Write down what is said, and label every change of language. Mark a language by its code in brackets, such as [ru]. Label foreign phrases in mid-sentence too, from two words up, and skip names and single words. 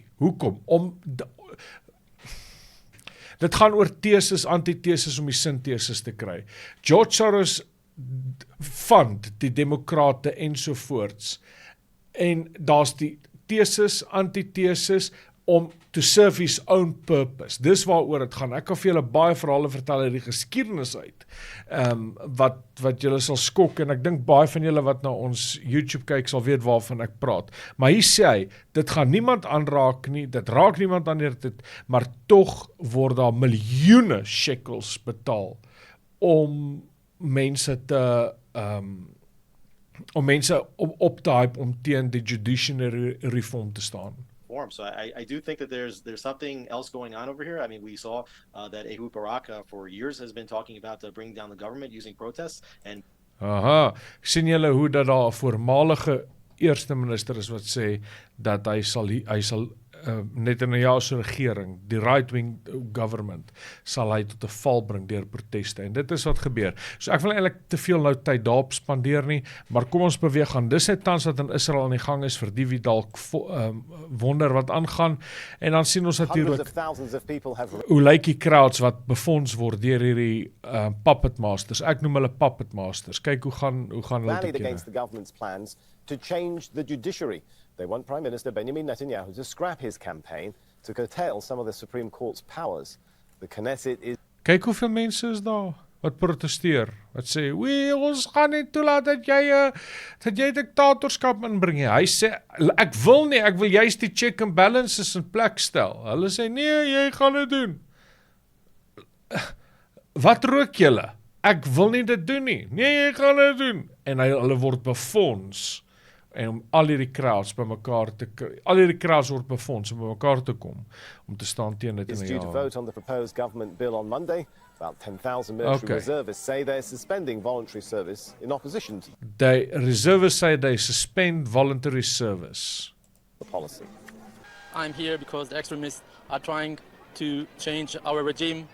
[af] Hoekom? Dit gaan oor teses, antiteses om die sinteses te kry. George Soros fund die demokrate ensovoorts en daar's die teses, antiteses om [en] to serve his own purpose. [af] Dis waaroor dit gaan. Ek kan vir julle baie verhale vertel uit die geskiedenis uit, wat julle sal skok, en ek dink baie van julle wat na ons YouTube kyk sal weet waarvan ek praat. Maar hier sê hy, dit gaan niemand aanraak nie, dit raak niemand aan dit, maar tog word daar miljoene shekels betaal om mense te om mense op te hype om teen die [en] judiciary reform [af] te staan. [en] So I do think that there's something else going on over here. I mean, we saw that Ehud Barak for years has been talking about bringing down the government using protests. And [af] sien julle hoe dat daar 'n voormalige eerste minister is wat sê dat hy sal Netanyahu se regering, die [en] right-wing government, [af] sal hy tot 'n val bring deur proteste, en dit is wat gebeur. So ek wil eintlik te veel nou tyd daarop spandeer nie, maar kom ons beweeg aan. Dis net tans wat in Israel aan die gang is vir die wie dalk wonder wat aangaan, en dan sien ons natuurlik hoe lyk die crowds wat befonds word deur hierdie [en] puppet masters. [af] Ek noem hulle [en] puppet masters. [af] Kyk hoe gaan hulle [en] rallied against the government's plans to change the judiciary. They want Prime Minister Benjamin Netanyahu to scrap his campaign to curtail some of the Supreme Court's powers. The Knesset is... [af] Kyk hoeveel mense is daar wat protesteer, wat sê, ons gaan nie toelaat dat jy diktatorskap inbring nie. Hy sê, ek wil juist die [en] check and balances [af] in plek stel. Hulle sê, nee, jy gaan dit doen. Wat rook julle? Ek wil nie dit doen nie. Nee, jy gaan dit doen. En hulle word befonds, en om al hierdie crowds word befonds om bymekaar te kom, om te staan teen dit [en] is due to vote on the proposed government bill on Monday. About 10,000 military reservists say they're suspending voluntary service in opposition to the reservists say they suspend voluntary service. The policy. I'm here because the extremists are trying to change our regime.